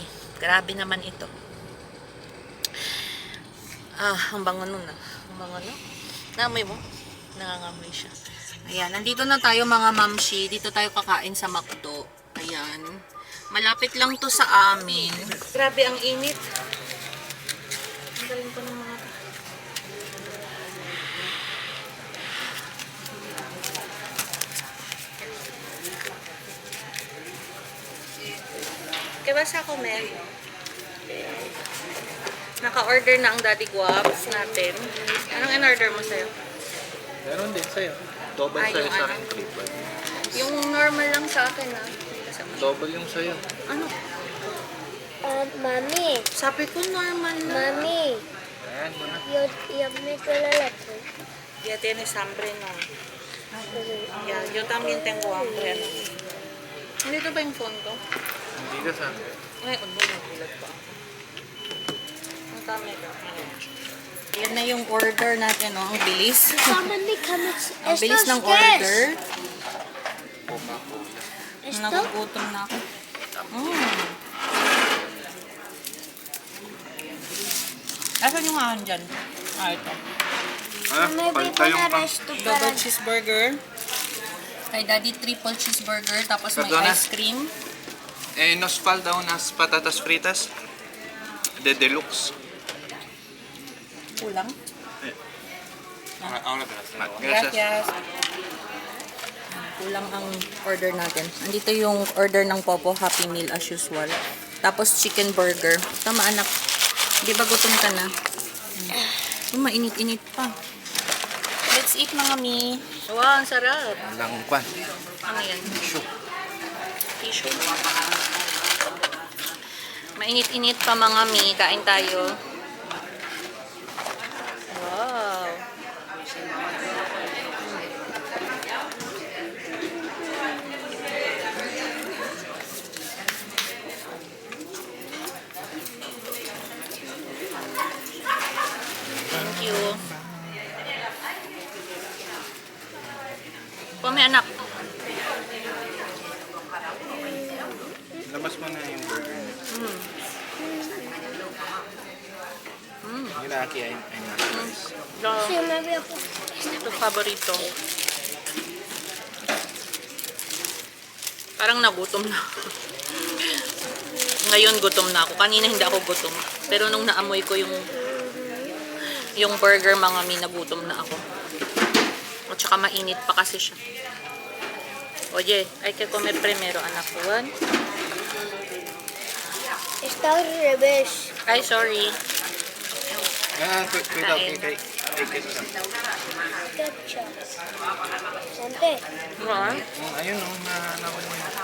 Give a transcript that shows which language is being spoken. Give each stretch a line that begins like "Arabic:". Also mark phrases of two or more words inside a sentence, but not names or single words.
Filipino: Grabe naman ito. Ang bango nun ah. Ang bango no? Namoy mo? Nangangamoy siya. Ayan, nandito na tayo mga mamshi. Dito tayo kakain sa McDo. Ayan. Malapit lang to sa amin. Grabe ang init. Ang galing ko ng mga...
Spanish: ¿Qué vas a comer?
Filipino: Naka-order na ang Daddy Guaps natin. Anong in-order mo sa'yo? Meron din sa'yo. Double Ay, sa'yo yung sa ano? akin, triple. Yung normal lang sa akin ah. Double yung sa'yo. Ano? Mami, Sabi ko normal na. mami, Ayan mo na.
Spanish: yo me duele la tripa. Ya tienes hambre, no? Ya, yo también tengo hambre, no?
Filipino: Nandito ba yung phone ko? Hindi ka sa Ay, nagulat pa ako. Ang camera. Yan na yung order natin, no? Ang bilis. Mami, Ang bilis ng order.
Spanish: Esto?
Filipino: Nagugutom na ako. Asan yung ahan dyan? Ito. May Palta yung pang... resto
English: Double cheeseburger.
Filipino: Kay Daddy,
English: triple cheeseburger.
Filipino: Tapos may
Spanish: Perdona?
Filipino: ice cream.
Spanish: Nos falta unas patatas fritas de deluxe.
Filipino: Kulang.
Spanish: Gracias. Gracias.
Filipino: Kulang ang order natin. Andito yung order ng Popo, Happy Meal
English: as usual.
Filipino: Tapos chicken burger. Tama anak. Di ba gutom ka na? Mainit-init pa.
English: Let's eat
Filipino: mga mi. Wow, ang sarap. Walang kwan. Ano yan? Tissue. Tissue. Mainit-init pa mga mi. Kain tayo.
English: Wow. Thank you.
Filipino: Pami anak. Labas mo na yung burger niya. Yung laki ay nice.
Spanish: Sí, me había puesto.
Filipino: Ito favorito. Parang nagutom na ako. Ngayon gutom na ako. Kanina hindi ako gutom. Pero nung naamoy ko yung burger, mga mi, nagutom na ako. At saka mainit pa kasi siya.
Spanish: Oye, hay que comer primero, anak.
English: One.
Spanish: Está al revés.
Filipino: Ay, sorry.
Spanish: Cuidado,
Filipino: Kain. kay queso. Ketchup. Sante.
English: Right.
Filipino: Ayun, nakuha mo yun.